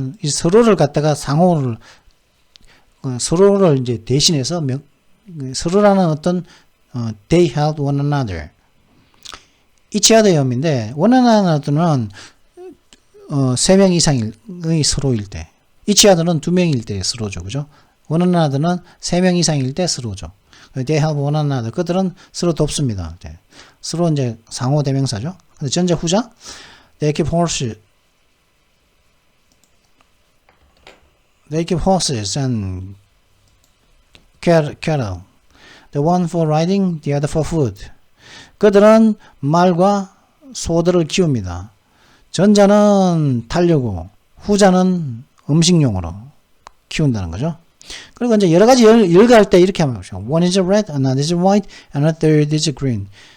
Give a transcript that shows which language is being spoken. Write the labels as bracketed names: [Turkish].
[Korean] 서로를 갖다가 서로를 이제 대신해서 서로라는 어떤 [English] they help one another each other [Korean] 의 의미인데 one another는 3명 이상의 서로일 때 each other는 2명일 때 서로죠. 그죠? one another는 3명 이상일 때 서로죠. [English] they help one another [Korean] 그들은 서로 돕습니다. 서로 이제 상호 대명사죠. 근데 전자 후자 [English] they keep horses and cattle. The one for riding, the other for food. [Korean] 그들은 말과 소들을 키웁니다. 전자는 타려고, 후자는 음식용으로 키운다는 거죠. 그리고 이제 여러 가지 열거할 때 이렇게 하면 [English] one is red, another is white, and a third is green.